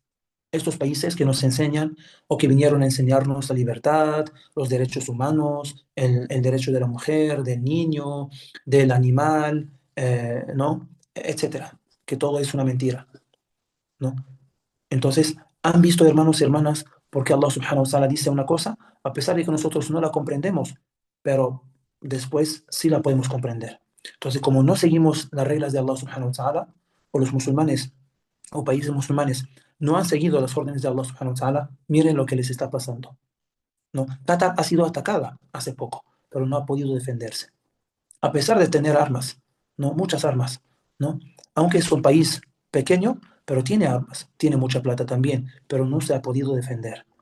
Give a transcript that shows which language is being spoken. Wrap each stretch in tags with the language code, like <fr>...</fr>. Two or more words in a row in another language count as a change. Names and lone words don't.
<es>Estos países que nos enseñan o que vinieron a enseñarnos la libertad, los derechos humanos, el derecho de la mujer, del niño, del animal, ¿no? Etcétera. Que todo es una mentira, ¿no? Entonces, han visto, hermanos y hermanas, porque</es> <ar>الله سبحانه وتعالى</ar> <es>dice una cosa, a pesar de que nosotros no la comprendemos, pero después sí la podemos comprender. Entonces, como no seguimos las reglas de</es> <ar>الله سبحانه وتعالى,</ar> <es>o los musulmanes, o países musulmanes, no han seguido las órdenes de</es> <ar>الله سبحانه وتعالى,</ar> <es>miren lo que les está pasando, ¿no? Qatar ha sido atacada hace poco, pero no ha podido defenderse a pesar de tener armas, ¿no? Muchas armas, ¿no? Aunque es un país pequeño, pero tiene armas, tiene mucha plata también, pero no se ha podido defender.</es>